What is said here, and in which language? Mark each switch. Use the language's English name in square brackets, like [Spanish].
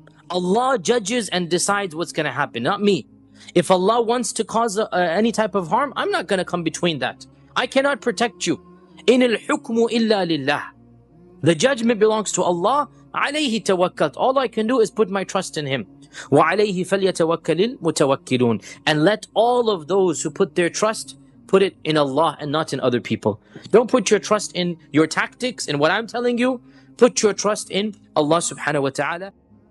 [English] Allah judges and decides what's going to happen, not me. If Allah wants to cause any type of harm, I'm not going to come between that. I cannot protect you. [Arabic] إِنِ الْحُكْمُ إِلَّا لِلَّهِ, [English] the judgment belongs to Allah. [Arabic] عليه توكلت. [English] All I can do is put my trust in Him. [Arabic] وعليه فليتوكل المتوكلون. [English] And let all of those who put their trust put it in Allah and not in other people. Don't put your trust in your tactics and what I'm telling you. Put your trust in Allah subhanahu wa ta'ala.